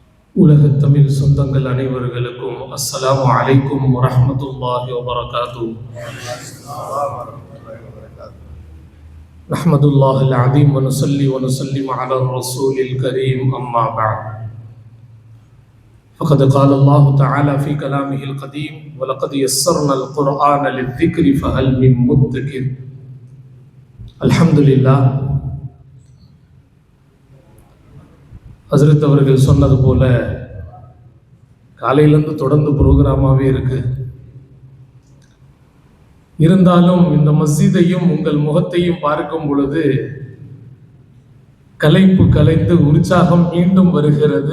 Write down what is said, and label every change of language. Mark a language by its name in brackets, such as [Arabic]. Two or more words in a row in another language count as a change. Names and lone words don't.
[Tamil] உலகத் தமிழ் சொந்தங்கள் அனைவர்களுக்கும் [Arabic] السلام عليكم ورحمة الله وبركاته. نحمد الله العظيم و نصلي و نسلم على الرسول الكريم أما بعد. فقد قال الله تعالى في كلامه القديم ولقد يسرنا القرآن للذكر فهل من مدكر. الحمد لله. [Tamil] ஹஸ்ரத் அவர்கள் சொன்னது போல காலையிலேருந்து தொடர்ந்து ப்ரோக்ராமாகவே இருக்கு. இருந்தாலும் இந்த மஸ்ஜிதையும் உங்கள் முகத்தையும் பார்க்கும் பொழுது கலைப்பு கலைந்து உற்சாகம் மீண்டும் வருகிறது.